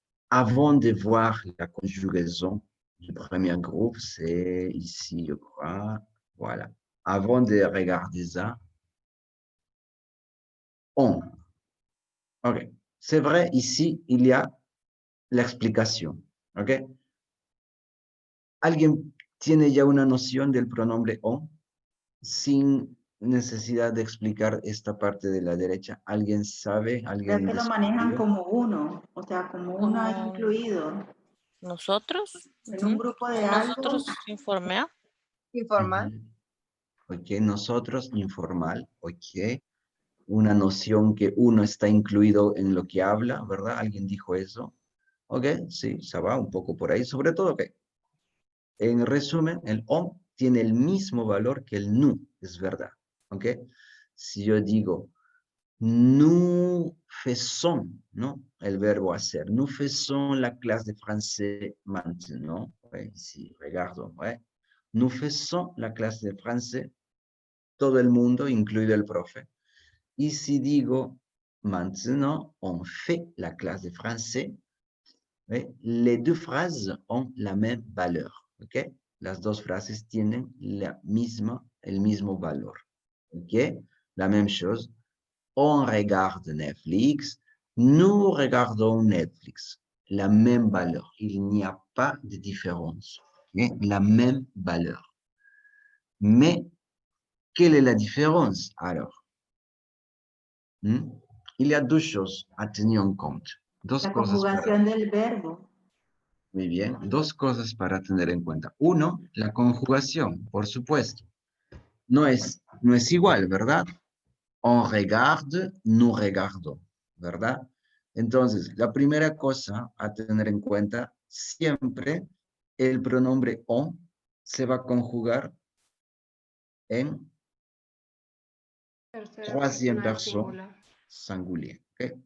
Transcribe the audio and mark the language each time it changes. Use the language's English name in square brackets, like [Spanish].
[French] Avant de voir la conjugaison du premier groupe, c'est ici, je crois. Voilà. Avant de regarder ça, on. Ok. C'est vrai, ici, il y a l'explicación. Ok. [Spanish] ¿Alguien tiene ya una noción del pronombre on? Sin necesidad de explicar esta parte de la derecha. ¿Alguien sabe? ¿Alguien Ya que lo manejan descubrió? como uno, o sea, como uno ahí incluido. ¿Nosotros? En un grupo de algo. Nosotros informe. Informal. Ok, nosotros, informal, ok. Una noción que uno está incluido en lo que habla, ¿verdad? ¿Alguien dijo eso? Ok, sí, se va un poco por ahí. Sobre todo, ok. En resumen, el on tiene el mismo valor que el nous, es verdad. Ok. Si yo digo, [French] nous faisons, [Spanish] ¿no? El verbo hacer. [French] Nous faisons la clase de français maintenant. Ouais, ici, regardo, ouais. Nous faisons la clase de français. [Spanish] Todo el mundo, incluido el profe. Y si digo, [French] maintenant, on fait la clase de français, [Spanish] ¿ve? [French] Les deux phrases ont la même valeur. ¿Ok? [Spanish] Las dos frases tienen el mismo valor. [French] ¿Ok? La même chose. On regarde Netflix. Nous regardons Netflix. La même valeur. Il n'y a pas de différence. ¿Ok? La même valeur. Mais, quelle est la différence alors? Il y a deux choses à tenir en compte. [Spanish] Dos La cosas conjugación del verbo. Muy bien, dos cosas para tener en cuenta. Uno, la conjugación, por supuesto. No es igual, ¿verdad? [French] On regarde, nous regardons, [Spanish] ¿verdad? Entonces, la primera cosa a tener en cuenta, siempre el pronombre on se va a conjugar en [French] troisième personne singulier. [Spanish] ¿Okay?